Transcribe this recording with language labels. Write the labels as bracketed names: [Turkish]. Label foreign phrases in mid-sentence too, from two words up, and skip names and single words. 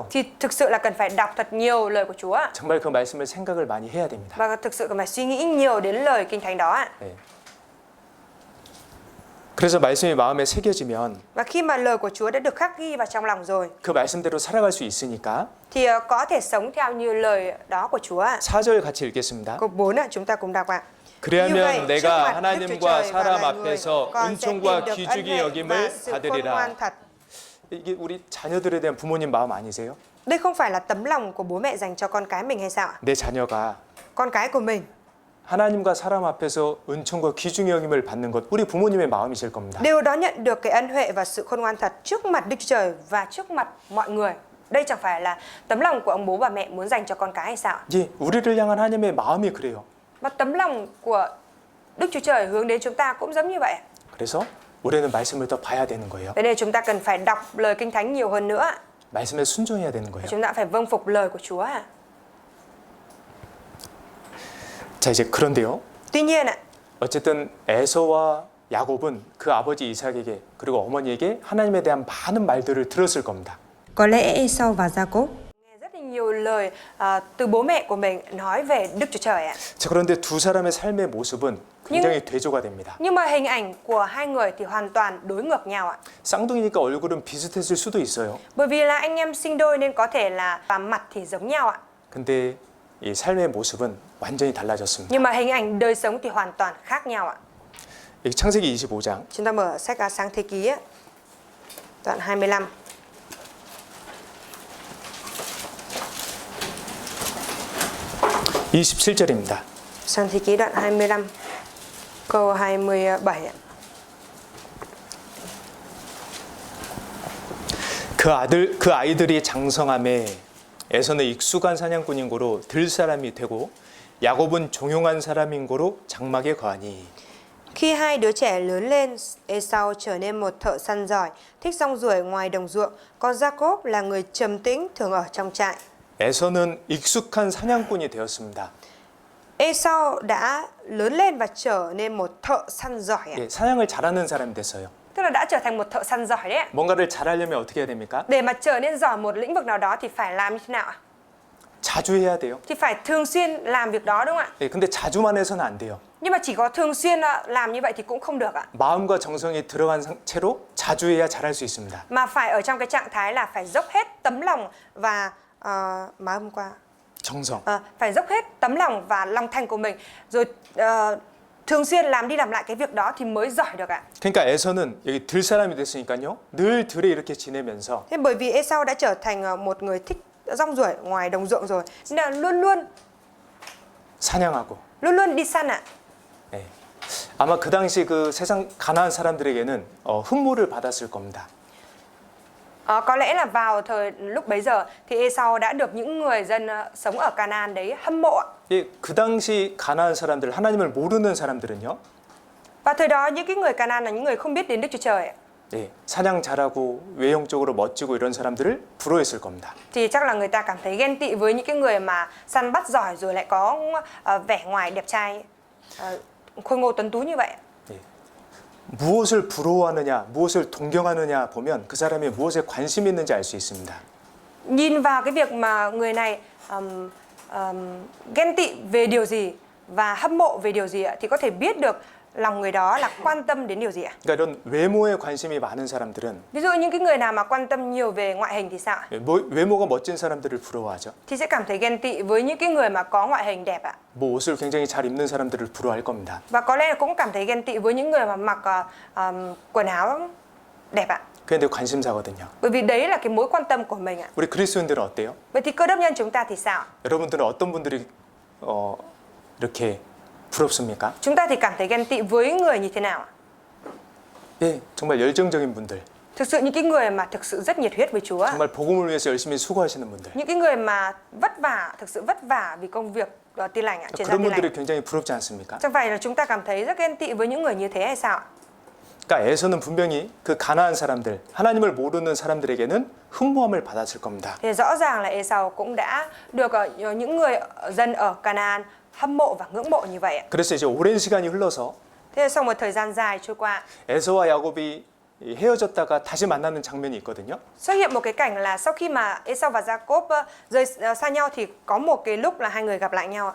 [Vietnamese] Thì thực sự là cần phải đọc thật nhiều lời của Chúa ạ. [Korean] 정말 그 말씀을 생각을 많이 해야 됩니다. [Vietnamese] Và thực sự cần phải suy nghĩ nhiều đến lời Kinh Thánh đó ạ. [Korean] 예. 그래서 말씀이 마음에 새겨지면 [Vietnamese] Và khi mà lời của Chúa đã được khắc ghi vào trong lòng rồi [Korean] 그 말씀대로 살아갈 수 있으니까 [Vietnamese] thì có thể sống theo như lời đó của Chúa ạ. [Korean] 4절 같이 읽겠습니다. [Vietnamese] Câu 4 ạ, chúng ta cùng đọc ạ. [Korean] 그리하면 내가 하나님과 사람 앞에서 은총과 귀중히 여김을 받으리라. 이게 우리 자녀들에 대한 부모님 마음 아니세요? [Vietnamese] Đây không phải là tấm lòng của bố mẹ dành cho con cái mình hay sao ạ? [Korean] 내 자녀가 [Vietnamese] Con cái của mình [Korean] 하나님과 사람 앞에서 은총과 귀중히 여김을 받는 것 우리 부모님의 마음이실 겁니다. [Vietnamese] đều đó nhận được cái ân huệ và sự khôn ngoan thật trước mặt Đức Chúa Trời và trước mặt mọi người. Đây chẳng phải là tấm lòng của ông bố bà mẹ muốn dành cho con cái hay sao? [Korean] 예, 우리를 향한 하나님의 마음이 그래요. [Vietnamese] Và tấm lòng của Đức Chúa Trời hướng đến chúng ta cũng giống như vậy. [Korean] 그래서 우리는 말씀을 더 봐야 되는 거예요. [Vietnamese] Thế nên chúng ta cần phải đọc lời Kinh Thánh nhiều hơn nữa. [Korean] 말씀에 순종해야 되는 거예요. [Vietnamese] Chúng ta phải vâng phục lời của Chúa. [Korean] 자, 이제 그런데요. [Vietnamese] Tuy nhiên ạ, [Korean] 어쨌든 에서와 야곱은 그 아버지 이삭에게 그리고 어머니에게 하나님에 대한 많은 말들을 들었을 겁니다. [Vietnamese] Có lẽ Esau và Jacob nghe rất là nhiều lời từ bố mẹ của mình nói về Đức Chúa Trời ạ. [Korean] 자, 그런데 두 사람의 삶의 모습은 굉장히 대조가 됩니다. [Vietnamese] Nhưng mà hình ảnh của hai người thì hoàn toàn đối ngược nhau ạ. [Korean] 쌍둥이니까 얼굴은 비슷했을 수도 있어요. [Vietnamese] Bởi vì là anh em sinh đôi nên có thể là mặt thì giống nhau ạ. [Korean] 근데 이 삶의 모습은 완전히 달라졌습니다. [Vietnamese] Nhưng mà hình ảnh đời sống thì hoàn toàn khác nhau ạ. [Korean] 여기 창세기 25장 [Vietnamese] Chúng ta mở sách Sáng Thế Ký ạ. Đoạn 25. [Korean] (27절입니다) [Vietnamese] Sáng Thế Ký đoạn 25 câu 27 ạ. [Korean] 그 아이들이 장성함에 에서는 익숙한 사냥꾼인 고로 들 사람이 되고 야곱은 종용한 사람인 고로 장막에 거하니. [Vietnamese] Khi hai đứa trẻ lớn lên, Esau trở nên một thợ săn giỏi, thích rong ruổi ngoài đồng ruộng, còn Jacob là người trầm tĩnh, thường ở trong trại. [Korean] 에서는 익숙한 사냥꾼이 되었습니다. [Vietnamese] Esau đã lớn lên và trở nên một thợ săn giỏi ạ. [Korean] 예, 사냥을 잘하는 사람이 됐어요. [Vietnamese] Tức là đã trở thành một thợ săn giỏi đấy ạ. [Korean] 뭔가를 잘하려면 어떻게 해야 됩니까? [Vietnamese] Để mà trở nên giỏi một lĩnh vực nào đó thì phải làm như thế nào ạ? [Korean] 자주 해야 돼요. [Vietnamese] Thì phải thường xuyên làm việc đó đúng không ạ? [Korean] 예, 근데 자주만 해서는 안 돼요. [Vietnamese] Nhưng mà chỉ có thường xuyên làm như vậy thì cũng không được ạ. [Korean] 마음과 정성이 들어간 채로 자주 해야 잘할 수 있습니다. [Vietnamese] Mà phải ở trong cái trạng thái là phải dốc hết tấm lòng và mà hôm qua [Korean] 정성. [Vietnamese] phải dốc hết tấm lòng và lòng thành của mình, rồi thường xuyên làm đi làm lại cái việc đó thì mới giỏi được ạ. [Korean] 그러니까 에서는 여기 들 사람이 됐으니까요. 늘 들에 이렇게 지내면서 [Vietnamese] Thế bởi vì Esau đã trở thành một người thích rong ruổi ngoài đồng ruộng rồi, nên là luôn [Korean] 사냥하고. [Vietnamese] đi săn ạ. [Korean] 예. 아마 그 당시 그 세상 가나안 사람들에게는 흠모를 받았을 겁니다. [Vietnamese] Có lẽ là vào thời lúc bấy giờ thì Esau đã được những người dân sống ở Canaan đấy hâm mộ ạ. [Korean] 예, 그 당시 가나안 사람들, 하나님을 모르는 사람들은요. [Vietnamese] Và thời đó những cái người Canaan là những người không biết đến Đức Chúa Trời ạ. [Korean] 예, 사냥 잘하고 외형적으로 멋지고 이런 사람들을 부러워했을 겁니다. [Vietnamese] Thì chắc là người ta cảm thấy ghen tị với những cái người mà săn bắt giỏi rồi lại có vẻ ngoài đẹp trai, khôi ngô tuấn tú như vậy. [Korean] 예. 무엇을 부러워하느냐, 무엇을 동경하느냐 보면 그 사람이 무엇에 관심이 있는지 알 수 있습니다. [Vietnamese] Nhìn vào cái việc mà người này ghen tị về điều gì và hâm mộ về điều gì ạ, thì có thể biết được lòng người đó là quan tâm đến điều gì ạ. [Korean] 그러니까 이런 외모에 관심이 많은 사람들은 [Vietnamese] Ví dụ những cái người nào mà quan tâm nhiều về ngoại hình thì sao ạ? [Korean] 외모가 멋진 사람들을 부러워하죠. [Vietnamese] Thì sẽ cảm thấy ghen tị với những cái người mà có ngoại hình đẹp ạ. [Korean] 뭐 옷을 굉장히 잘 입는 사람들을 부러워할 겁니다. [Vietnamese] Và có lẽ là cũng cảm thấy ghen tị với những người mà mặc quần áo đẹp ạ. [Korean] 그게 내 관심사거든요. [Vietnamese] Bởi vì đấy là cái mối quan tâm của mình ạ. [Korean] 우리 그리스도인들은 어때요? [Vietnamese] Vậy thì cơ đốc nhân chúng ta thì sao? [Korean] 여러분들은 어떤 분들이 이렇게 부럽습니까? [Vietnamese] Chúng ta thì cảm thấy ghen tị với người như thế nào ạ? [Korean] 예, 정말 열정적인 분들, [Vietnamese] Thực sự những cái người mà thực sự rất nhiệt huyết với Chúa, [Korean] 정말 복음을 위해서 열심히 수고하시는 분들, [Vietnamese] những cái người mà vất vả, thực sự vất vả vì công việc tin lành ạ, truyền [Korean] 그런 [Vietnamese] giáo tin [Korean] 분들이 [Vietnamese] lành. [Korean] 굉장히 부럽지 않습니까? [Vietnamese] Chẳng phải là chúng ta cảm thấy rất ghen tị với những người như thế hay sao ạ? [Korean] 그러니까 에서는 분명히 그 가나안 사람들, 하나님을 모르는 사람들에게는 흠모함을 받았을 겁니다. [Vietnamese] Thì rõ ràng là Esau cũng đã được những người dân ở Canaan hâm mộ và ngưỡng mộ như vậy ạ. [Korean] 그래서 이제 오랜 시간이 흘러서 [Vietnamese] Thế sau một thời gian dài trôi qua, [Korean] 에서와 야곱이 헤어졌다가 다시 만나는 장면이 있거든요. [Vietnamese] xuất hiện một cái cảnh là sau khi mà Esau và Jacob rời xa nhau thì có một cái lúc là hai người gặp lại nhau ạ.